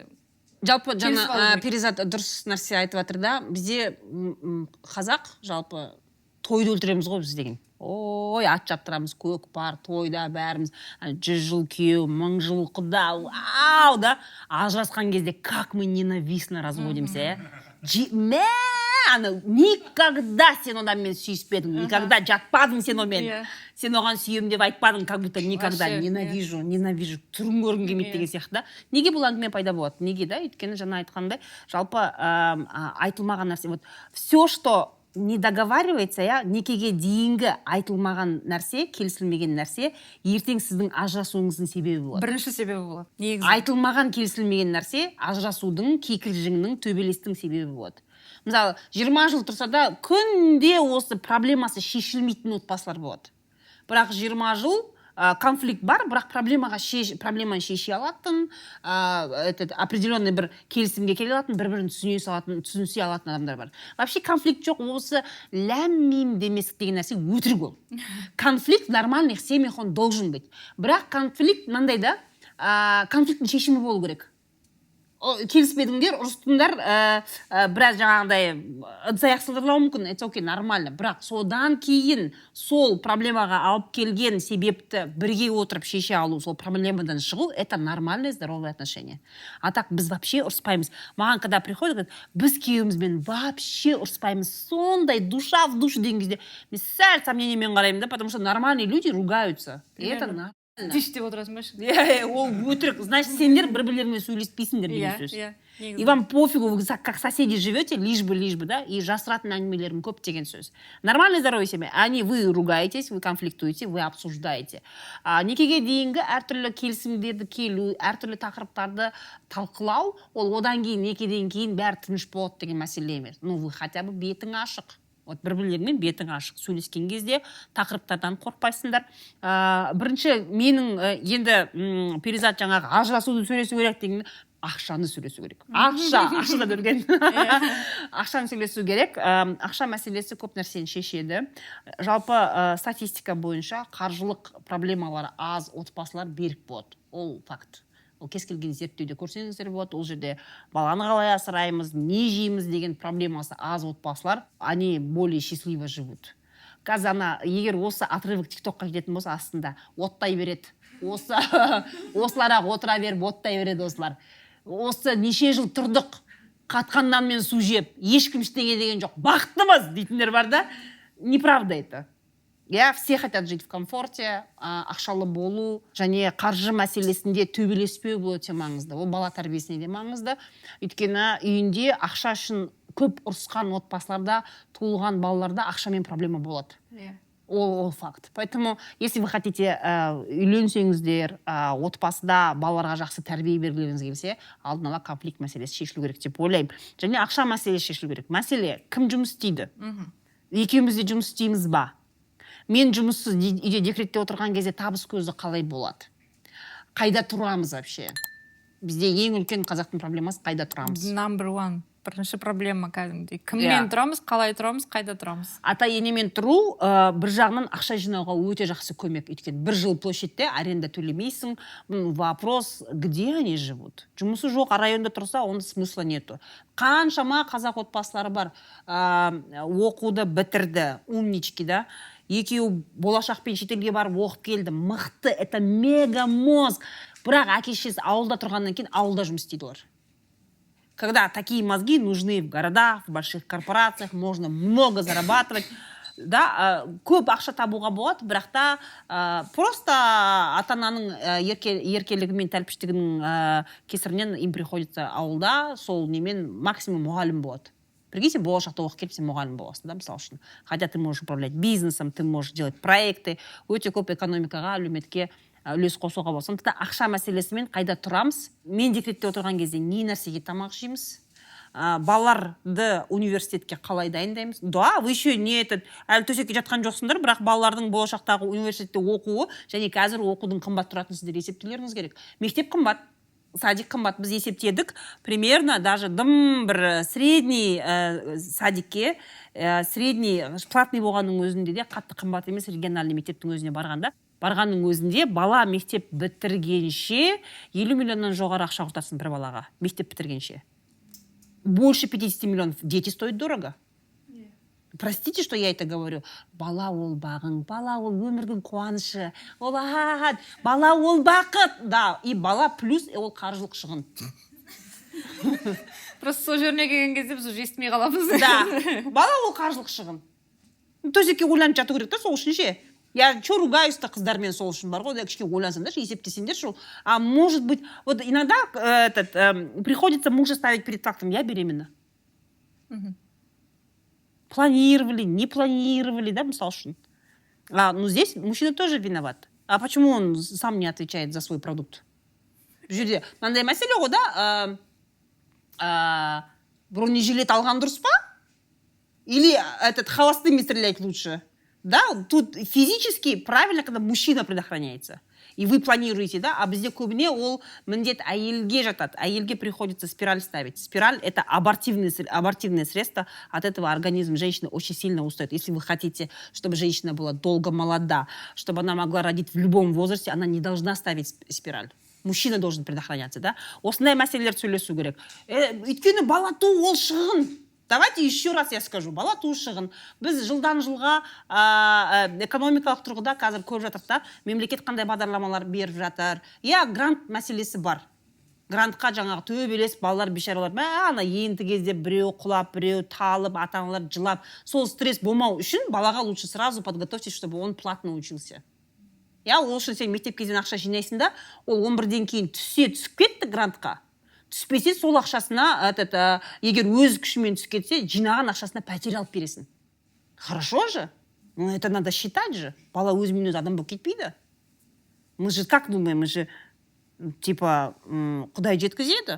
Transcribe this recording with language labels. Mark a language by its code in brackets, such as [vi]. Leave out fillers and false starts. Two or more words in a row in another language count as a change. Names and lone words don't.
[kk] Жалпы жаңа Перизат дұрыс нәрсе айтып жатыр да, бізде қазақ жалпы тойды өлтіреміз ғой біз деген. Ой, ат жаптырамыз, көкпар, тойда бәріміз 100 жыл күйеу, 1000 жыл құда, ау да, ажырасқан кезде [ru] как мы ненавистно разводимся, никогда [kk] сен оданмен сүйіспедің, никогда жатпадың сен онымен, сен оған сүйем деп айтпадың, [ru] как будто никогда ненавижу, [kk] түрін көргім келмейді деген сияқты. Неге бұл әңгіме пайда болады? Неге да? Өйткені жаңа айтқандай, жалпы айтылмаған нәрсе. [ru] Вот все, что не договаривается, [kk] некеге дейінгі айтылмаған нәрсе, келісілмеген нәрсе, ертең сіздің ажырасуыңыздың себебі болады. Бірінші себебі болады. Айтылмаған, келісілмеген нәрсе, ажырасудың, кикілжіңнің, төбелестің себебі болады. Мысалы, 20 жыл тұрса да, күнде осы проблемасы шешілмейтін отбасылар болады. бірақ 20 жыл конфликт бар, бірақ проблеманы шеше алатын, определенный бір келісімге келе алатын, бір-бірін түсінісе алатын адамдар бар. Вообще конфликт жоқ, осы ләм-мим деместік деген нәрсе өтірік ол. [ru] Конфликт в нормальных семьях он должен быть. [kk] Бірақ конфликт мынандай да, конфликттің шешімі болу керек. Келіспедіңдер, ұрыстыңдар, біраз жаңағыдай ыдыс-аяқ сылдырлауы мүмкін, [ru] это окей, нормально. [kk] Бірақ содан кейін сол проблемаға алып келген себепті бірге отырып шеше алу, сол проблемадан шығу, [ru] это нормальное, здоровое отношение. А так біз вообще [kk] ұрыспаймыз. Маған [ru] когда приходит, говорит, [kk] біз күйеуімізбен вообще ұрыспаймыз. Сондай [ru] душа в душу [kk] деген кезде мен сәл сомнениемен қараймын да, [ru] потому что нормальные люди ругаются. И это нормально. [kk] Тиш деп отырасың ба? Ол өтірік. Значит, сендер бір-бірлеріңмен сөйлеспейсіңдер деген сөз. [ru] И вам пофигу, вы как соседи живете, лишь бы, да, и [kk] жасыратын әңгімелерің көп деген сөз. [ru] Нормальное здоровье семья. Вы ругаетесь, вы конфликтуете, вы обсуждаете. [kk] Некеге дейінгі әртүрлі келісімдерді келу, әртүрлі тақырыптарды талқылау, ол одан кейін некеден кейін бәрі тыныш болады деген мәселе емес. [ru] Ну, вы хотя бы [kk] бетің ашық. Вот бір-бірлермен бетің ашық сөйлескен кезде тақырыптардан қорқпайсыңдар. Бірінші менің енді перизат жаңағы ажырасуды сөйлесу керек деген, ақшаны сөйлесу керек. Ақшада дүрген. Ақшаны сөйлесу керек. Ақша мәселесі көп нәрсені шешеді. Жалпы статистика бойынша қаржылық проблемалары аз отбасылар берік болады. Ол факт. Ол кез келген зерттеуде көрсеңіздер болады, ол жерде баланы қалай асыраймыз, не жейміз деген проблемасы аз отбасылар, [ru] они более счастливо живут. [kk] Қазір егер осы отрывок тиктокқа кететін болса, астында оттай береді. Осыларға отыра беріп, оттай береді осылар. Осы неше жыл тұрдық, қатқаннан мен су жеп, ешкім ештеңе деген жоқ, бақыттымыз дейтіндер бар да. [ru] Неправда это. Все хотят жить в комфорте, [kk] ақшалы болу, және қаржы мәселесінде төбелеспеу бұл өте маңызды. Ол бала тәрбиесіне де маңызды. Өйткені үйінде ақша үшін көп ұрысқан отбасыларда, туылған балаларда ақшамен проблема болады. Ол факт. [ru] Поэтому, если вы хотите [kk] үйленсеңіздер, отбасыда балаларға жақсы тәрбие бергілеріңіз келсе, алдын ала конфликт мәселесі шешілу керек деп ойлаймын. Және ақша мәселесі шешілу керек. Мәселе, кім жұмыс істейді? Екеуміз де жұмыс істейміз ба? Мен жұмыссыз үйде декретте отырған кезде табыс көзі қалай болады? Қайда тұрамыз вообще? Бізде ең үлкен қазақтың проблемасы қайда тұрамыз? [en] Number one. [kk] Бірінші проблема кәдімгідей. Кіммен тұрамыз, қалай тұрамыз, қайда тұрамыз? Ата-енемен тұру бір жағынан ақша жинауға өте жақсы көмек. Өйткені бір жыл площадьте аренда төлемейсің. [ru] Вопрос, где они живут? [kk] Жұмысы жоқ, районда тұрса, оның [ru] смысла нету. [kk] Қаншама қазақ отбасылары бар, оқуды бітірді, умнички, да? Екеуі болашақпен шетелге барып оқып келді. Мықты, [ru] это мега мозг. [kk] Бірақ әке-шешесі ауылда тұрғаннан кейін ауылда жұмыс істейді олар. [ru] Когда такие мозги нужны в городах, в больших корпорациях, можно много зарабатывать. [kk] Да, көп ақша табуға болады, бірақ та просто ата-ананың еркелігі мен тәлпіштігінің кесірінен [ru] им приходится [kk] ауылда, сол немен максимум мұғалім болады. Прикиньте, болашақта оқып келіп, сен мұғалім боласың, да, мысалы үшін. [ru] Хотя ты можешь управлять бизнесом, ты можешь делать проекты, [kk] өте көп экономикаға, әлеуметке үлес қосуға болады. Сондықтан ақша мәселесімен қайда тұрамыз? Мен декретте отырған кезде не нәрсеге тамақ жейміз? Балаларды университетке қалай дайындаймыз? Да, [ru] вы еще не [kk] әлі төсекке жатқан жоқсыңдар, бірақ балалардың болашақтағы университетте оқуы және қазір оқудың қымбат тұратынын сіздер есептеулеріңіз керек. Мектеп қымбат, садик қымбат. Біз есептедік, [ru] примерно даже [kk] бір средний садикке, [ru] средний платный [kk] болғанның өзінде де қатты қымбат емес, региональный мектептің өзіне барғанның өзінде бала мектеп бітіргенше 50 миллионнан жоғары ақша құртасың бір балаға, мектеп бітіргенше. [ru] Больше 50 миллионов. Дети стоят дорого. Простите, что я это говорю. [kk] Бала ол бағың, бала ол өмірдің қуанышы, ол ағат, бала ол бақыт. [ru] Да, и [kk] бала плюс ол қаржылық шығын. Просто сол жеріне келген кезде біз уже естімей қаламыз. Да, бала ол қаржылық шығын. Төсекке ойланып жату керек та, сол үшін ше. [ru] Я что ругаюсь-то [kk] қыздармен, сол үшін бар ғой, да кішкене ойлансаңдар, есептесеңдер, [ru] что может быть, вот иногда приходится мужа ставить перед фактом, я беременна. Планировали, не планировали, [kk] да, мысал үшін. [ru] Ну здесь мужчина тоже виноват. А почему он сам не отвечает за свой продукт? [kk] В жерде, мынандай мәселе ғой, да, бронежилет алған дұрыс па? [ru] Или холостыми стрелять лучше? Да, тут физически правильно, когда мужчина предохраняется. И вы планируете, да, а [kk] бізде көбіне ол міндет әйелге жатады. Әйелге [ru] приходится спираль ставить. Спираль – это абортивное средство. От этого организм женщины очень сильно устает. Если вы хотите, чтобы женщина была долго молода, чтобы она могла родить в любом возрасте, она не должна ставить спираль. Мужчина должен предохраняться, да. [kk] Осындай мәселелерді сөйлесу керек. Өйткені бала туу ол шығын. [ru] Давайте еще раз я скажу. [kk] Бала туу шығын. Біз жылдан жылға экономикалық тұрғыда қазір көріп жатырмыз да. Мемлекет қандай бағдарламалар беріп жатыр. Иә, грант мәселесі бар. Грантқа жаңағы төбелес балалар бейшаралар. Ана енді кезде біреу құлап, біреу талып, ата-аналар жылап. Сол стресс болмау үшін балаға [ru] лучше сразу подготовьтесь, чтобы он платно учился. [kk] Я ол үшін сен мектеп кезден ақша жинайсың да, ол 11-ден кейін түсіп кетті грантқа. Түспесе сол ақшасына, егер өз күшімен түсіп кетсе, жинаған ақшасына пәтер алып бересің. [ru] Хорошо же? Ну, это надо считать же. [kk] Бала өзімен өзі адам болып кетпейді. [ru] Мы же как думаем? Мы же, типа, [kk] Құдай жеткізеді.